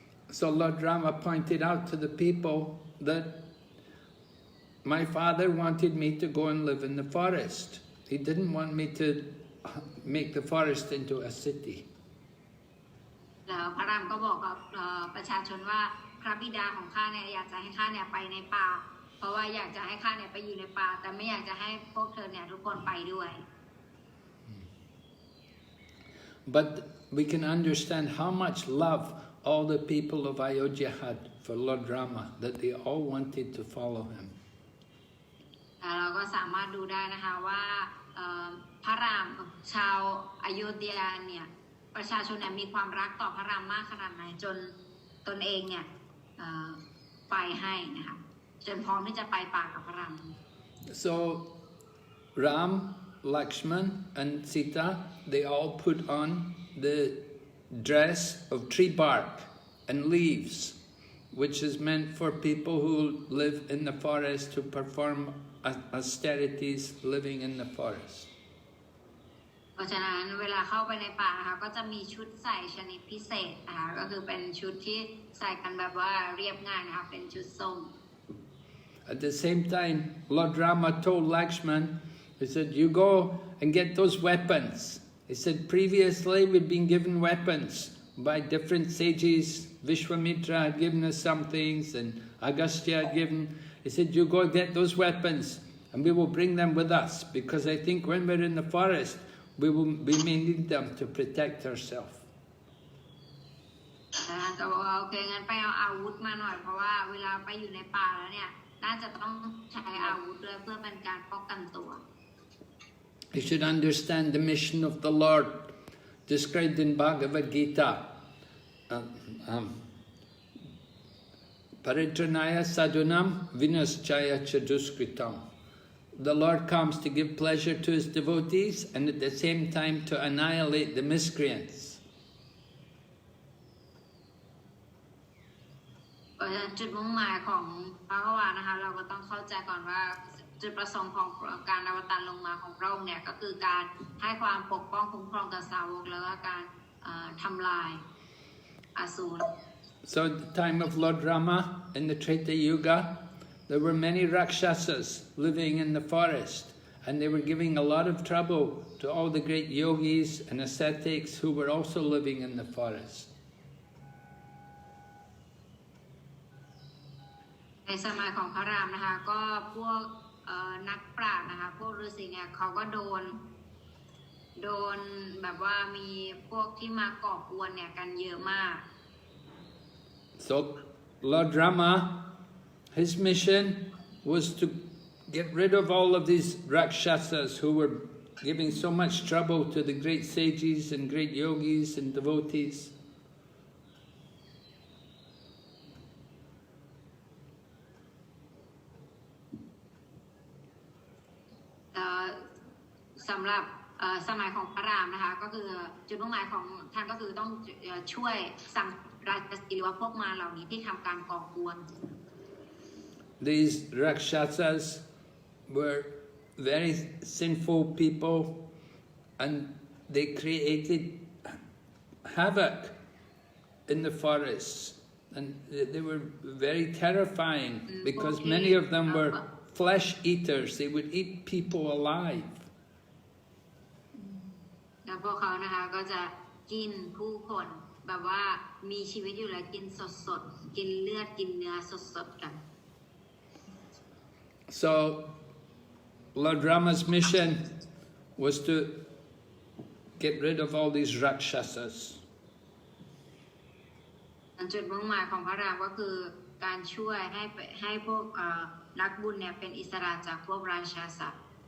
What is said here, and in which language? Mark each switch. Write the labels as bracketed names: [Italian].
[English] So Lord Rama pointed out to the people that my father wanted me to go and live in the forest. He didn't want me to make the forest into a city. [Thai] แล้วพระรามก็บอกกับประชาชนว่าพระบิดาของข้าเนี่ยอยากจะให้ข้าเนี่ยไปในป่าเพราะว่าอยากจะให้ข้าเนี่ยไปอยู่ในป่าแต่ไม่อยากจะให้พวกเธอเนี่ยทุกคนไปด้วย [English] But we can understand how much love all the people of Ayodhya had for Lord Rama, that they all wanted to follow him. [Thai] เราก็สามารถดูได้นะคะว่าพระรามชาวอโยธยาเนี่ยประชาชนเนี่ยมีความรักต่อพระรามมากขนาดไหนจนตนเองเนี่ยไปให้นะคะจนพร้อมที่จะไปป่ากับพระราม [English] So Ram, Lakshman and Sita, they all put on the dress of tree bark and leaves which is meant for people who live in the forest to perform austerities living in the forest. [Thai] เพราะฉะนั้นเวลาเข้าไปในป่านะคะก็จะมีชุดใส่ชนิดพิเศษนะคะก็คือเป็นชุดที่ใส่กันแบบว่าเรียบง่ายนะคะเป็นชุดส้ม [English] At the same time, Lord Rama told Lakshman, he said, you go and get those weapons. He said, previously we'd been given weapons by different sages. 𝑽𝒊𝒈𝒂𝒌𝒕𝒊 had given us some things, and Agastya had given. He said, you go get those weapons, and we will bring them with us, because I think when we're in the forest, we may need them to protect ourselves. [Thai] ก็บอกว่าโอเคงั้นไปเอาอาวุธมาหน่อยเพราะว่าเวลาไปอยู่ในป่าแล้วเนี่ยน่าจะต้องใช้อาวุธด้วยเพื่อเป็นการป้องกันตัว [English] You should understand the mission of the Lord described in Bhagavad-gītā. [Sanskrit] Paritranaya sadhunam vinaschaya chaduskritam. [English] The Lord comes to give pleasure to His devotees and at the same time to annihilate the miscreants. [Thai] จุดมุ่งหมายของพระกวานะคะเราก็ต้องเข้าใจก่อนว่าจุดประสงค์ของการอวตารลงมาของพระองค์เนี่ยก็คือการให้ความปกป้องคุ้มครองต่อสาวกแล้วก็การทำลายอสูร [English] So at the time of Lord Rama in the Treta Yuga, there were many rakshasas living in the forest, and they were giving a lot of trouble to all the great yogis and ascetics who were also living in the forest. [Thai] ในสมัยของพระรามนะคะก็พวกนักปราชญ์นะคะพวกฤาษีเนี่ยเขาก็โดนแบบว่ามีพวกที่มาก่อกวนเนี่ยกันเยอะมาก [English] So Lord Rama, his mission was to get rid of all of these rakshasas who were giving so much trouble to the great sages and great yogis and devotees. [Thai] สำหรับสมัยของพระรามนะคะก็คือจุดมุ่งหมายของท่านก็คือต้องช่วยสั่งราชสีหรือว่าพวกมารเหล่านี้ที่ทำการก่อกวน [English] These rakshasas were very sinful people, and they created havoc in the forests, and they were very terrifying because many of them were flesh eaters. They would eat people alive. [Thai] แล้วพวกเขานะคะก็จะกินผู้คนแบบว่ามีชีวิตอยู่แล้วกินสดๆกินเลือดกินเนื้อสดๆกัน [English] So Lord Rama's mission was to get rid of all these rakshasas. [Thai] จุดมุ่งหมายของพระรามก็คือการช่วยให้พวกนักบุญเนี่ยเป็นอิสระจากพวกราชาศัตร์